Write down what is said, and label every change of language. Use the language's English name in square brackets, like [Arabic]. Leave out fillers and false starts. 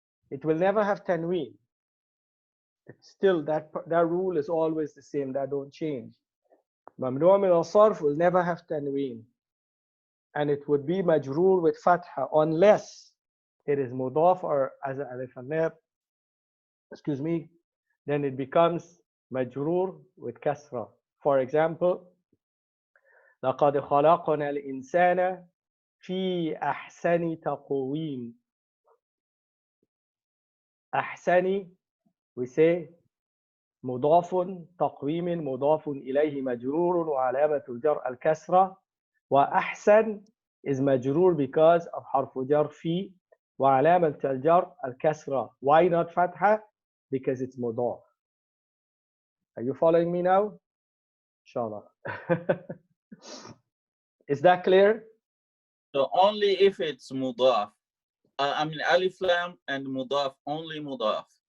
[English] It will never have tanween. It's still that rule is always the same. That don't change. Mamnu' min al-sarf will never have tanween, and it would be majroor with fatha unless it is mudaf or as alif and lam. Excuse me. Then it becomes majroor with kasra. For example, [Arabic] لقد خلقنا الإنسان في أحسن تقويم. أحسن, [English] we say [Arabic] مضاف تقويم مضاف إليه مجرور وعلامة الجر الكسرة. وأحسن [English] is [Arabic] مجرور because of حرف جر في وعلامة الجر الكسرة. [English] Why not فتحة? Because it's مضاف. Are you following me now? Inshallah. Is that clear? So only if it's mudaf. I mean alif lam and mudaf, only mudaf.